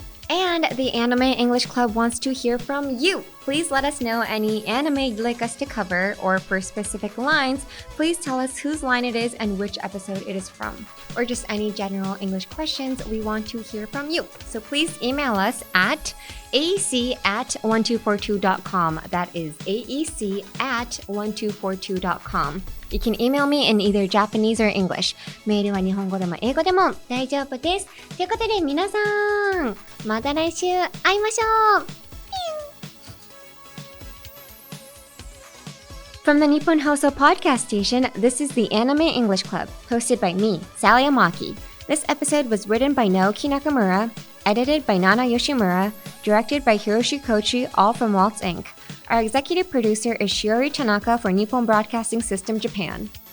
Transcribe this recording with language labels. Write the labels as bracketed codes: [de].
[en] And the Anime English Club wants to hear from you. Please let us know any anime you'd like us to cover, or for specific lines, please tell us whose line it is and which episode it is from. Or just any general English questions, we want to hear from you. So please email us at aec@1242.com. That is aec@1242.com. You can email me in either Japanese or English. [ja] メールは日本語でも英語でも大丈夫です。ということで皆さん、また来週会いましょう。 [en] From the Nippon Hoso podcast station, this is the Anime English Club, hosted by me, Sally Amaki. This episode was written by Naoki Nakamura, edited by Nana Yoshimura, directed by Hiroshi Kochi, all from Waltz Inc. Our executive producer is Shiori Tanaka for Nippon Broadcasting System Japan.